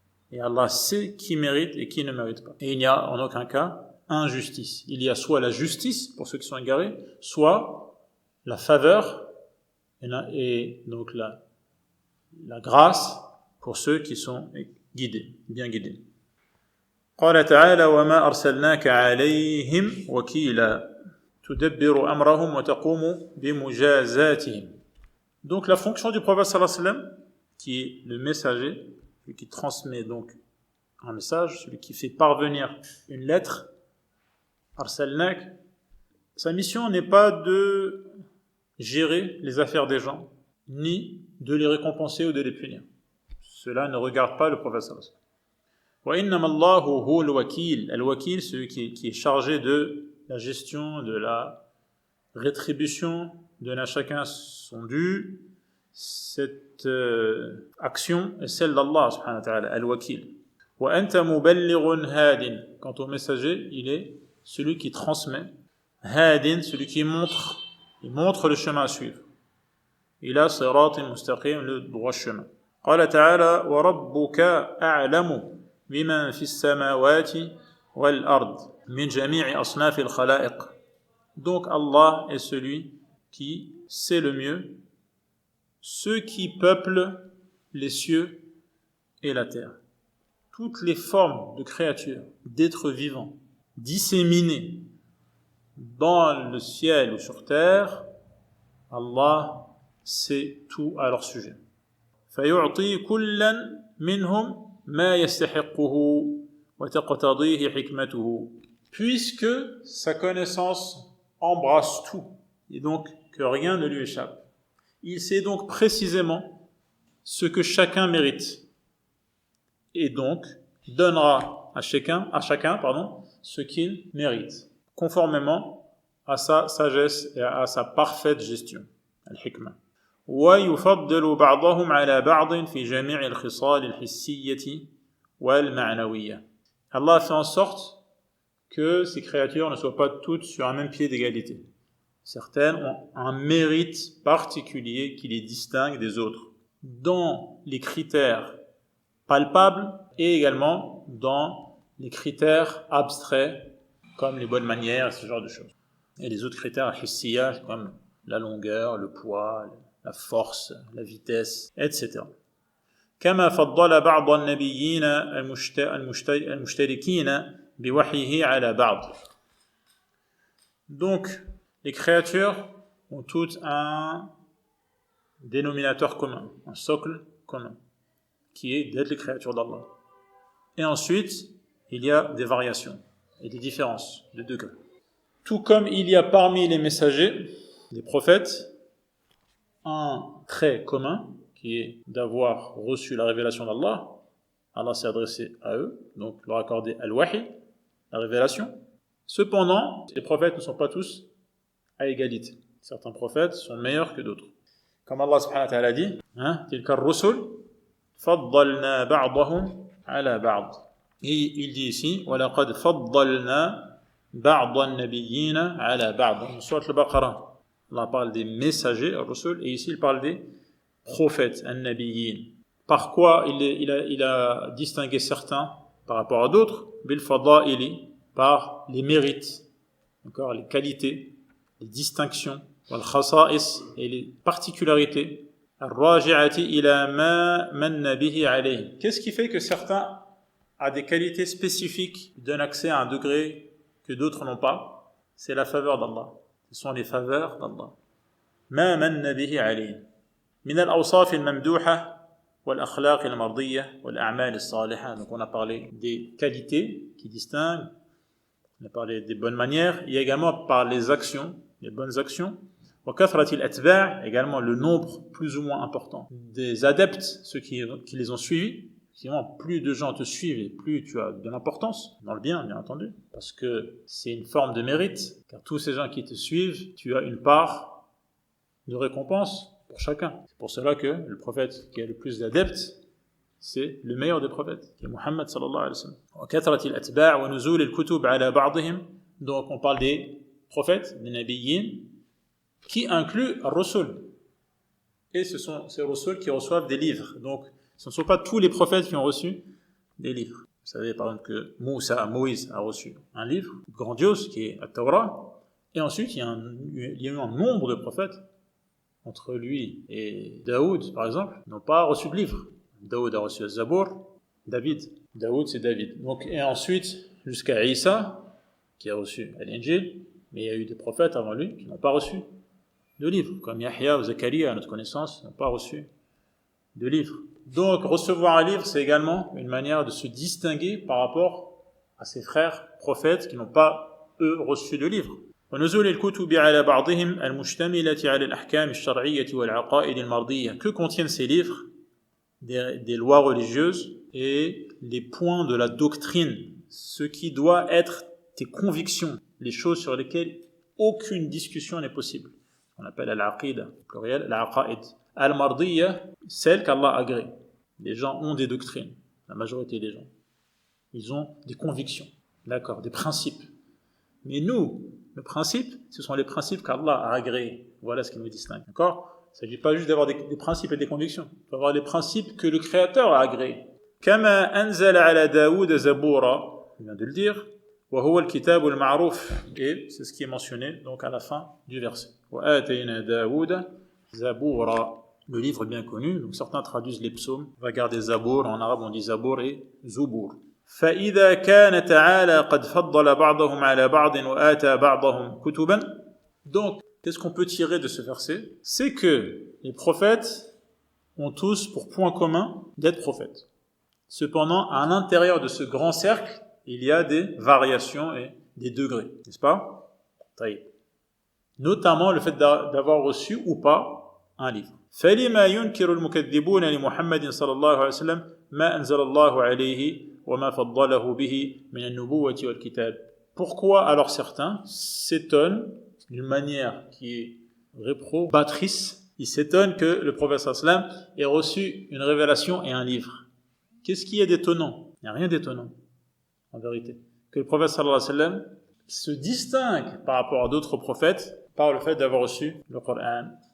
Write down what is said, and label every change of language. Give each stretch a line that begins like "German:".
French: Et Allah sait qui mérite et qui ne mérite pas. Et il n'y a en aucun cas injustice. Il y a soit la justice pour ceux qui sont égarés, soit la faveur et donc la grâce pour ceux qui sont guidés, bien guidés.
Arabic: قال تعالى وما أرسلناك عليهم وكيلا تدبر أمرهم وتقوم بمجازاتهم.
French: Donc la fonction du prophète sallallahu alayhi wa sallam, qui est le messager, celui qui transmet donc un message, celui qui fait parvenir une lettre,
Arabic: أرسلناك,
French: sa mission n'est pas de gérer les affaires des gens, ni de les récompenser ou de les punir. Cela ne regarde pas le prophète sallallahu alayhi wa sallam.
Arabic: وَإِنَّمَا اللَّهُ هُوَ الْوَكِيلُ.
French: Al-Wakil, celui qui est chargé de la gestion, de la rétribution, donne à chacun son dû. Cette action est celle d'Allah subhanahu wa ta'ala, Al-Wakil.
Arabic: وَأَنْتَ مُبَلِّغٌ هَادٍ.
French: Quant au messager, il est celui qui transmet. Hadin, celui qui montre, il montre le chemin à suivre.
Arabic: إِلَى صِرَاطٍ مُسْتَقِيمٍ,
French: le droit chemin.
Arabic: قال تعالى وربك أعلم بمن في السماوات والأرض من جميع أصناف الخلائق.
French: Donc Allah est celui qui sait le mieux ceux qui peuplent les cieux et la terre. Toutes les formes de créatures, d'êtres vivants, disséminés dans le ciel ou sur terre, Allah sait tout à leur sujet.
Arabic: فيعطي كلا منهم ما يستحقه وتقتضيه حكمته.
French: Puisque sa connaissance embrasse tout et donc que rien ne lui échappe, il sait donc précisément ce que chacun mérite et donc donnera à chacun ce qu'il mérite conformément à sa sagesse et à sa parfaite gestion, al-hikmah.
Arabic: ويفضل بعضهم على بعض في جميع الخصال الحسية والمعنوية.
French: Allah fait en sorte que ces créatures ne soient pas toutes sur un même pied d'égalité. Certaines ont un mérite particulier qui les distingue des autres, dans les critères palpables et également dans les critères abstraits, comme les bonnes manières et ce genre de choses. Et les autres critères hissiya, comme la longueur, le poids, la force, la vitesse, etc.
Arabic: كما فضل بعض النبيين المشتركين بوحيه على بعض.
French: Donc, les créatures ont toutes un dénominateur commun, un socle commun, qui est d'être les créatures d'Allah. Et ensuite, il y a des variations et des différences de degrés. Tout comme il y a parmi les messagers, les prophètes, un trait commun, qui est d'avoir reçu la révélation d'Allah. Allah s'est adressé à eux, donc leur accordé al-wahi, la révélation. Cependant, les prophètes ne sont pas tous à égalité. Certains prophètes sont meilleurs que d'autres. Comme Allah subhanahu wa ta'ala dit,
Arabic: تلك الرسل فضلنا بعضهم على بعض.
French: Et il dit ici,
Arabic: وَلَقَدْ فَضَّلْنَا بَعْضَ النَّبِيِّينَ عَلَى بَعْض.
French: Dans Sourate Al-Baqarah, Allah parle des messagers, al-Rusul, et ici il parle des prophètes, an-nabiyyin. Par quoi il a distingué certains par rapport à d'autres, bil-fada'ili, par les mérites, d'accord, les qualités, les distinctions, wal-khasa'is, et les particularités,
Arabic: ar-raji'ati ila ma manna bihi alayhi.
French: Qu'est-ce qui fait que certains ont des qualités spécifiques, donnent accès à un degré que d'autres n'ont pas? C'est la faveur d'Allah. Ce sont les faveurs d'Allah.
Arabic: Ma manna bihi alayhi. Min al-awsaf al-mamduha والأخلاق المرضية والأعمال الصالحة.
French: Donc on a parlé des qualités qui distinguent, on a parlé des bonnes manières, il y a également par les actions, les bonnes actions,
Arabic: وكثرة الأتباع,
French: également le nombre plus ou moins important des adeptes, ceux qui les ont suivis. Sinon, plus de gens te suivent et plus tu as de l'importance, dans le bien entendu, parce que c'est une forme de mérite, car tous ces gens qui te suivent, tu as une part de récompense pour chacun. C'est pour cela que le prophète qui a le plus d'adeptes, c'est le meilleur des prophètes, qui est Muhammad sallallahu alayhi wa sallam.
Arabic: وكثرة الأتباع ونزول الكتب على بعضهم.
French: Donc on parle des prophètes, des nabiyyin, qui inclut ar-rusul. Et ce sont ces rusul qui reçoivent des livres. Donc ce ne sont pas tous les prophètes qui ont reçu des livres. Vous savez par exemple que Moïse a reçu un livre grandiose qui est At-Tawrah. Et ensuite il y a eu un nombre de prophètes entre lui et Daoud, par exemple, n'ont pas reçu de livre. Daoud a reçu le Zabour, Daoud c'est David. Donc, et ensuite, jusqu'à Isa, qui a reçu l'Injil, mais il y a eu des prophètes avant lui qui n'ont pas reçu de livre, comme Yahya ou Zakaria, à notre connaissance, n'ont pas reçu de livre. Donc, recevoir un livre, c'est également une manière de se distinguer par rapport à ses frères prophètes qui n'ont pas, eux, reçu de livre.
Arabic: ونزول الكتب على بعضهم المشتملة على الأحكام الشرعية والعقائد المرضية.
French: Que contiennent ces livres? Des lois religieuses et les points de la doctrine, ce qui doit être tes convictions, les choses sur lesquelles aucune discussion n'est possible. On appelle al-aqida, pluriel, al-aqaid. Al-mardiyya, celle qu'Allah agrée. Les gens ont des doctrines, la majorité des gens. Ils ont des convictions, d'accord, des principes. Mais nous, le principe, ce sont les principes qu'Allah a agréés. Voilà ce qui nous distingue. D'accord? Il ne s'agit pas juste d'avoir des principes et des convictions. Il faut avoir les principes que le Créateur a agréés.
Arabic: Kama anzala ala Daoud Zabura,
French: il vient de le dire,
Arabic: wa huwa al-kitab al-ma'ruf.
French: Et c'est ce qui est mentionné donc à la fin du verset.
Arabic: Wa atayna Daoud Zabura.
French: Le livre bien connu. Donc certains traduisent les psaumes. On va garder Zabour. En arabe, on dit Zabour et Zubour.
Arabic: فإذا كان تعالى قد فضل بعضهم على بعض وآتى بعضهم كتبا.
French: Donc, qu'est-ce qu'on peut tirer de ce verset? C'est que les prophètes ont tous pour point commun d'être prophètes. Cependant, à l'intérieur de ce grand cercle, il y a des variations et des degrés, n'est-ce pas? Notamment le fait d'avoir reçu ou pas un livre.
Arabic: فلما ينكر المكذبون لمحمد صلى الله عليه وسلم ما أنزل الله عليه وما فضله به من النبوة والكتاب.
French: Pourquoi alors certains s'étonnent d'une manière qui est réprobatrice, ils s'étonnent que le prophète sallallahu alayhi wa sallam ait reçu une révélation et un livre. Qu'est-ce qui est d'étonnant? Il n'y a rien d'étonnant, en vérité. Que le prophète sallallahu alayhi wa sallam se distingue par rapport à d'autres prophètes par le fait d'avoir reçu le Coran.